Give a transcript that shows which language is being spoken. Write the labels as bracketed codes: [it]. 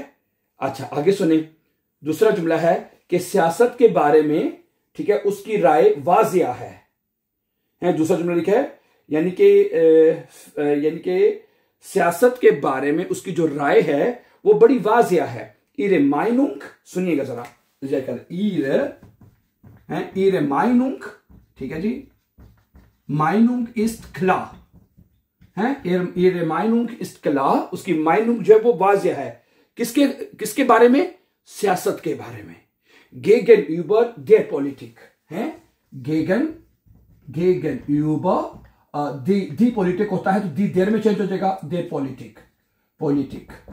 [hi] अच्छा, आगे सुने, दूसरा जुमला है कि सियासत के बारे में, ठीक है, उसकी राय वाजिया है, दूसरा जुमला लिखा है, यानी कि सियासत के बारे में उसकी जो राय है वो बड़ी वाजिया है। [de] ihre Meinung, [hi] सुनिएगा जरा, [de] ihre Meinung, [hi] ठीक है जी, [de] Meinung ist klar [hi] हैं, [de] ihre Meinung ist klar, [hi] उसकी माइनुंग जो है वो वाज़ेह है। किसके बारे में? सियासत के बारे में। [de] Gegenüber der Politik [hi] है, Gegenüber दी पॉलिटिक होता है तो दी देर में चेंज हो जाएगा, देर पॉलिटिक।